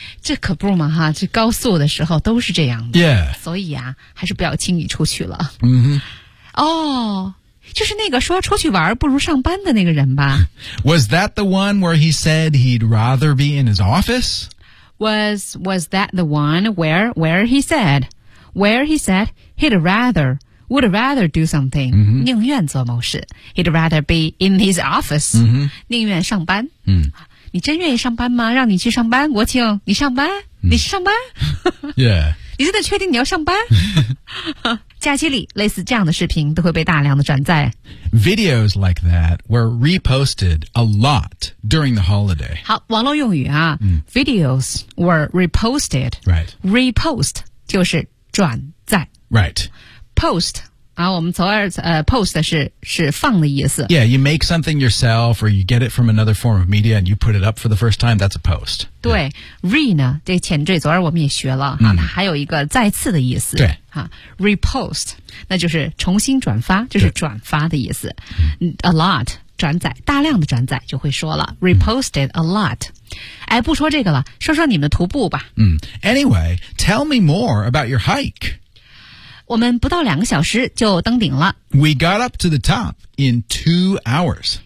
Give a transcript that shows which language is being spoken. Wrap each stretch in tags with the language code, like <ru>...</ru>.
<zh>这可不嘛哈这高速的时候都是这样的</zh> <en>Yeah</en> <zh>所以啊还是不要轻易出去了嗯哼哦就是那个说出去玩不如上班的那个人吧</zh> <en>Was that the one where he said he'd rather be in his office Was that the one where he said he'd rather would rather do something、 mm-hmm.</en> <zh>宁愿做某事</zh> <en>he'd rather be in his office、 mm-hmm.</en> <zh>宁愿上班、 mm-hmm. 你真愿意上班吗让你去上班国庆你上班、mm-hmm. 你是上班</zh> <en>yeah</en> <zh>你真的确定你要上班假期里类似这样的视频都会被大量的转载</zh> <en>videos like that were reposted a lot during the holiday</en> <zh>好网络用语啊、嗯、</zh> <en>videos were reposted right</en> <zh>repost 就是转载</zh> <en>right</en> <zh>post 啊我们从而post 是放的意思</zh> <en>yeah you make something yourself or you get it from another form of media and you put it up for the first time that's a post</en> <zh>对、</zh> <en>yeah.</en> <zh>re 呢这前缀昨儿我们也学了、嗯、它还有一个再次的意思对 Repost 那就是重新转发就是转发的意思 A lot 转载大量的转载就会说了</zh> <en>Reposted a lot</en> <zh>哎，不说这个了说说你们的徒步吧、</zh> <en>嗯、Anyway Tell me more about your hike</en> <zh>我们不到两个小时就登顶了</zh> <en>We got up to the top in 2 hours</en>